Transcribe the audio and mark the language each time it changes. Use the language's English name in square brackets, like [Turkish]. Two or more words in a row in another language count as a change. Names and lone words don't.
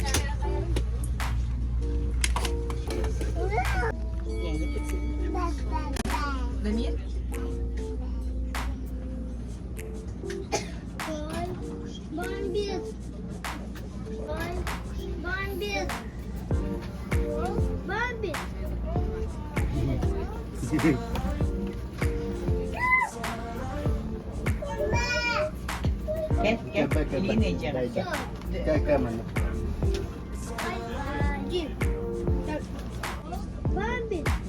[Russian] Дамир? Бомбит. Бомбит. Бомбит. [Turkish] Gel, ineceğim. Gel kamera. [Russian] Бомбит.